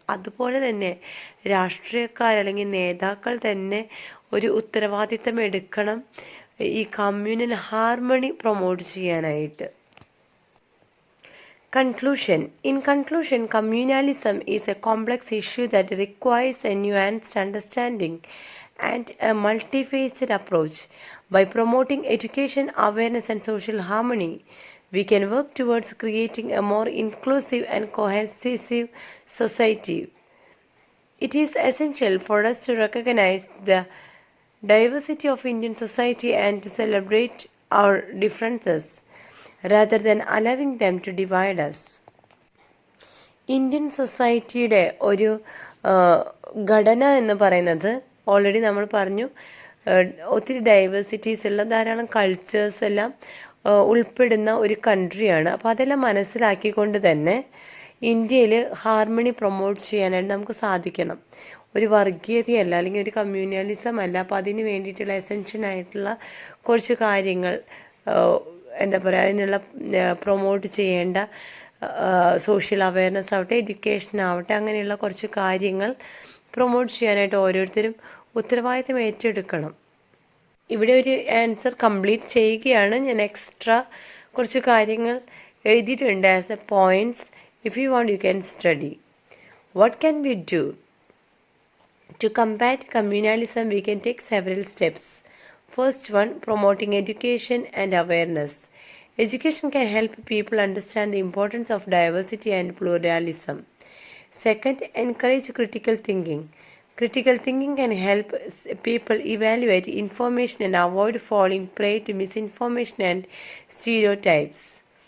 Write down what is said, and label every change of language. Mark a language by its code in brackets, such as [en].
[ml] അതുപോലെ തന്നെ രാഷ്ട്രീയക്കാർ അല്ലെങ്കിൽ നേതാക്കൾ തന്നെ ഒരു ഉത്തരവാദിത്തം എടുക്കണം ഈ കമ്മ്യൂണൽ ഹാർമണി പ്രൊമോട്ട് ചെയ്യാനായിട്ട്. [en] Conclusion. In conclusion, communalism is a complex issue that requires a nuanced understanding and a multifaceted approach. By promoting education, awareness, and social harmony, we can work towards creating a more inclusive and cohesive society. It is essential for us to recognize the diversity of Indian society and to celebrate our differences rather than allowing them to divide us. [ml] Indian സൊസൈറ്റിയുടെ ഒരു ഘടന എന്ന് പറയുന്നത് already നമ്മൾ പറഞ്ഞു, ഒത്തിരി diversities ഉള്ള ധാരാളം കൾച്ചേഴ്സ് എല്ലാം ഉൾപ്പെടുന്ന ഒരു കൺട്രിയാണ്. അപ്പോൾ അതെല്ലാം മനസ്സിലാക്കിക്കൊണ്ട് തന്നെ ഇന്ത്യയിൽ ഹാർമണി പ്രൊമോട്ട് ചെയ്യാനായിട്ട് നമുക്ക് സാധിക്കണം. ഒരു വർഗീയതയല്ല അല്ലെങ്കിൽ ഒരു കമ്മ്യൂണലിസം അല്ല. അപ്പോൾ അതിന് വേണ്ടിയിട്ടുള്ള എസെൻഷ്യനായിട്ടുള്ള കുറച്ച് കാര്യങ്ങൾ എന്താ പറയുക, അതിനുള്ള പ്രൊമോട്ട് ചെയ്യേണ്ട സോഷ്യൽ അവയർനെസ് ആവട്ടെ, എഡ്യൂക്കേഷൻ ആവട്ടെ, അങ്ങനെയുള്ള കുറച്ച് കാര്യങ്ങൾ പ്രൊമോട്ട് ചെയ്യാനായിട്ട് ഓരോരുത്തരും ഉത്തരവാദിത്തം ഏറ്റെടുക്കണം. ഇവിടെ ഒരു ആൻസർ കംപ്ലീറ്റ് ചെയ്യുകയാണ്. ഞാൻ എക്സ്ട്രാ കുറച്ച് കാര്യങ്ങൾ എഴുതിയിട്ടുണ്ട് [en] As a points. If you want you can study. What can we do? To combat communalism, we can take several steps. First one, promoting education and awareness. Education can help people understand the importance of diversity and pluralism. Second, encourage critical thinking. Critical thinking can help people evaluate information and avoid falling prey to misinformation and stereotypes.